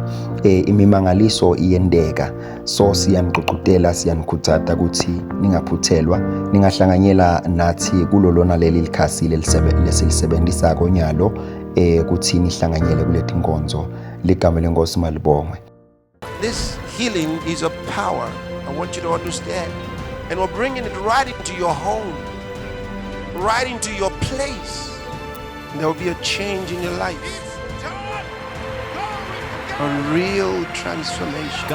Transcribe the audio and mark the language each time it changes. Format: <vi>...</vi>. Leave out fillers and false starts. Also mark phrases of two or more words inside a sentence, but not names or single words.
<ss>Imimangaliso iyendeka, so siyanqucudela siyanikhuthata ukuthi ningaphuthelwa ningahlanganyela nathi kulolona leli likhasi leselisebenzisa konyalo ukuthi nihlanganyele kuleti nkonzo. Ligama lenkosi malibongwe.</ss> <en>This healing is a power. I want you to understand. And we're bringing it right into your home, right into your place. And there will be a change in your life. A real transformation.</en>